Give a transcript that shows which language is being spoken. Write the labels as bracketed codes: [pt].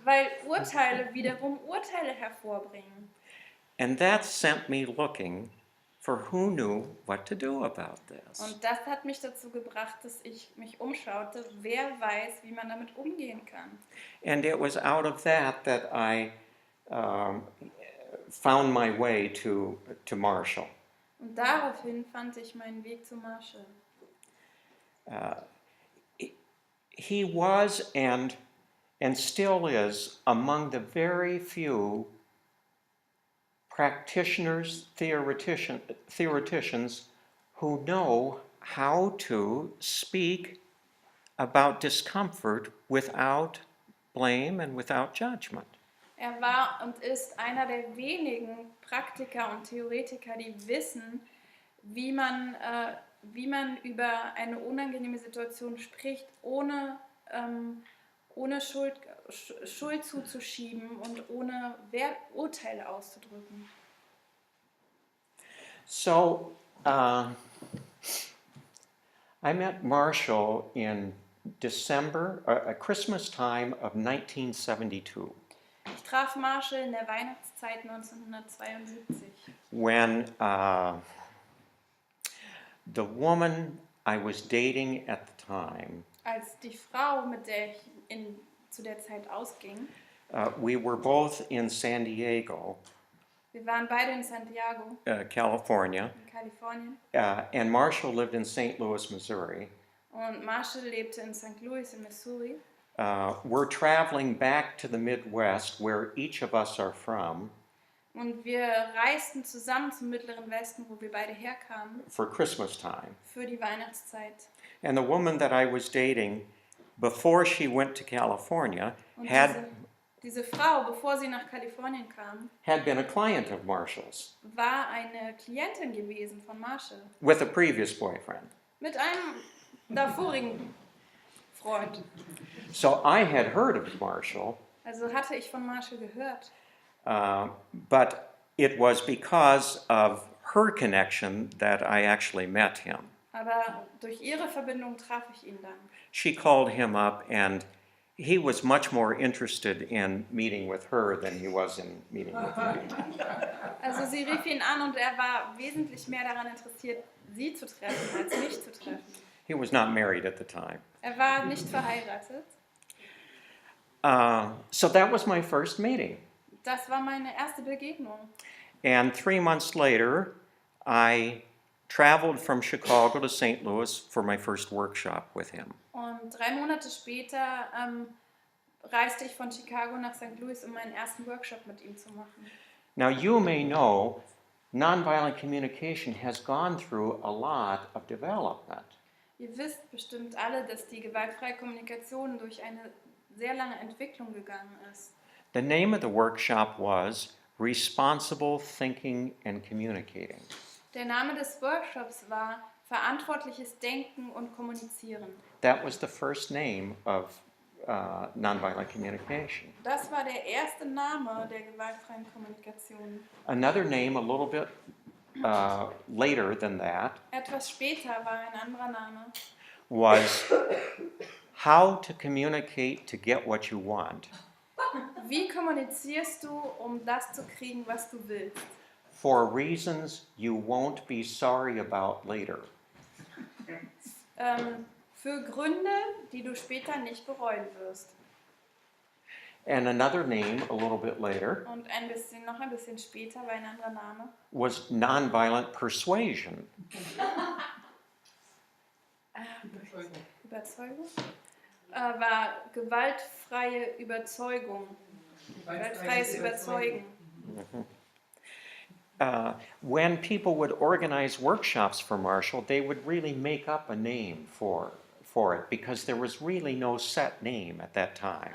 [de] Weil Urteile wiederum Urteile hervorbringen. [en] And that sent me looking for who knew what to do about this. [de] Und das hat mich dazu gebracht, dass ich mich umschaute, wer weiß, wie man damit umgehen kann. [en] And it was out of that that I found my way to Marshall. [de] Und daraufhin fand ich meinen Weg zu Marshall. [en] He was and still is among the very few practitioners, theoreticians who know how to speak about discomfort without blame and without judgment. [de] Er war und ist einer der wenigen Praktiker und Theoretiker, die wissen, wie man über eine unangenehme Situation spricht, ohne Schuld zuzuschieben und ohne Urteile auszudrücken. [en] So, I met Marshall in December, Christmas time of 1972. [de] Ich traf Marshall in der Weihnachtszeit 1972. [en] When the woman I was dating at the time, [de] Als die Frau, mit der ich zu der Zeit ausging, [en] we were both in San Diego, [de] wir waren beide in Santiago, [en] California, [de] in Kalifornien, [en] and Marshall lived in St. Louis, Missouri. [de] und Marshall lebte in St. Louis in Missouri. [en] We're traveling back to the Midwest, where each of us are from, [de] Und wir reisten zusammen zum Mittleren Westen, wo wir beide herkamen, [en] for Christmas time. [de] für die Weihnachtszeit. [en] And the woman that I was dating, before she went to California, [de] Und [en] had [de] diese Frau, bevor sie nach Kalifornien kam, [en] been a client of Marshall's [de] war eine Klientin gewesen von Marshall. [en] with a previous boyfriend. [de] Mit einem davorigen Freund. [en] So I had heard of Marshall, [de] Also hatte ich von Marshall gehört. [en] but it was because of her connection that I actually met him. [de] Aber durch ihre Verbindung traf ich ihn dann. [en] She called him up, and he was much more interested in meeting with her than he was in meeting with me. [de] Also sie rief ihn an und er war wesentlich mehr daran interessiert, sie zu treffen, als mich zu treffen. [en] He was not married at the time. [de] Er war nicht verheiratet. [en] So that was my first meeting. [de] Das war meine erste Begegnung. [en] And 3 months later, I traveled from Chicago to St. Louis for my first workshop with him. [de] Und 3 Monate später reiste ich von Chicago nach St. Louis, um meinen ersten Workshop mit ihm zu machen. [en] Now, you may know nonviolent communication has gone through a lot of development. [de] Ihr wisst bestimmt alle, dass die gewaltfreie Kommunikation durch eine sehr lange Entwicklung gegangen ist. [en] The name of the workshop was Responsible Thinking and Communicating. [de] Der Name des Workshops war Verantwortliches Denken und Kommunizieren. [en] That was the first name of nonviolent communication. [de] Das war der erste Name der gewaltfreien Kommunikation. [en] Another name a little bit later than that [de] Etwas später war ein anderer Name. [en] was How to Communicate to Get What You Want. [de] Wie kommunizierst du, um das zu kriegen, was du willst? [en] For reasons you won't be sorry about later. [de] Für Gründe, die du später nicht bereuen wirst. [en] And another name a little bit later [de] Und noch ein bisschen später war ein anderer Name. [en] was Nonviolent Persuasion. [de] Überzeugung? War gewaltfreie Überzeugung. Gewaltfreies Überzeugen. [en] When people would organize workshops for Marshall, they would really make up a name for it because there was really no set name at that time.